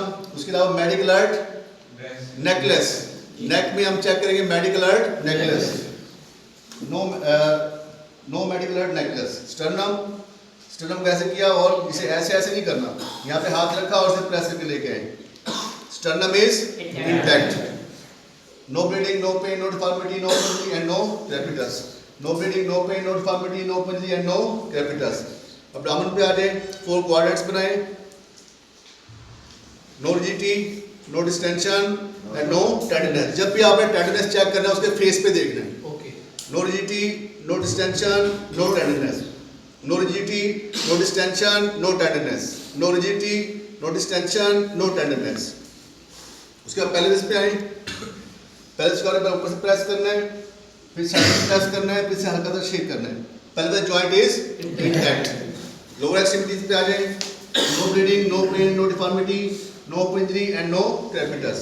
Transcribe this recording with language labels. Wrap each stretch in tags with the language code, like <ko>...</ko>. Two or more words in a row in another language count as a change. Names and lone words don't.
<hi>उसके अलावा</hi> <en>medical art necklace.</en> <hi>नेक में हम चेक करेंगे</hi> <en>medical art necklace. no medical art necklace. sternum, sternum</en> <hi>को ऐसे किया और इसे ऐसे ऐसे नहीं करना, यहाँ पे हाथ रखा और इसे प्रेस करके लेके आए.</hi> <en>Sternum is intact. No bleeding, no pain, no deformity, no injury and no crepitus. No bleeding, no pain, no deformity, no injury and no crepitus.</en> <hi>Abdomen पे आ जाए, 4 quadrants बनाए.</hi> <en>No rigidity, no distension and no tenderness.</en> <hi>जब भी आपने tenderness चेक करना है उसके फेस पे देखना है.</hi> <en>Okay. No rigidity, no distension, no tenderness. No rigidity, no distension, no tenderness. No rigidity, no distension, no tenderness.</en> <hi>उसके बाद पेल्विस पे आए, पेल्विस को ऊपर से प्रेस करना है, फिर साइड से प्रेस करना है, फिर से हल्का सा शेक करना है.</hi> <en>pelvis joint is intact. lower extremities</en> <hi>पे आ जाए.</hi> <en>no bleeding, no pain, no deformity, no injury and no crepitus.</en>